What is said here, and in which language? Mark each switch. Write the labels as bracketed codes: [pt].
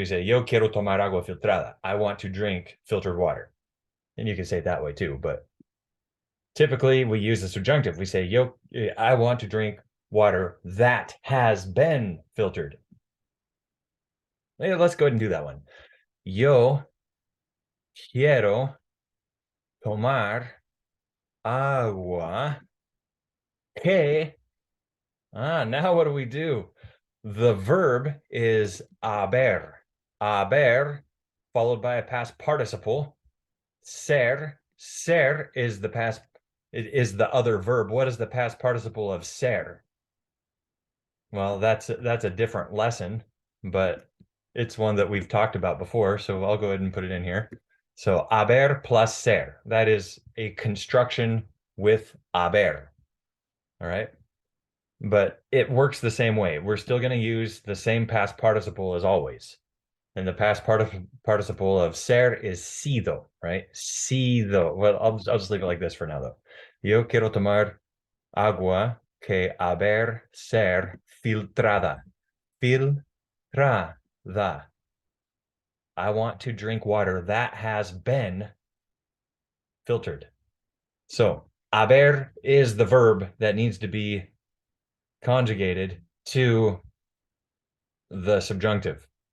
[en] You say, [es] yo quiero tomar agua filtrada. [en] I want to drink filtered water. And you can say it that way too, but typically we use the subjunctive. We say, yo, I want to drink water that has been filtered. Let's go ahead and do that one. [es] Yo quiero tomar agua que. [en] Now what do we do? The verb is haber. Haber, followed by a past participle. Ser. Ser is the past. It is the other verb. What is the past participle of ser? Well, that's a different lesson, but it's one that we've talked about before, so I'll go ahead and put it in here. So haber plus ser, that is a construction with haber, all right? But it works the same way. We're still going to use the same past participle as always. And the past participle of ser is sido, right? Sido. Well, I'll just leave it like this for now, though. [es] Yo quiero tomar agua que haber ser filtrada. Filtrada. [en] I want to drink water that has been filtered. So, haber is the verb that needs to be conjugated to the subjunctive.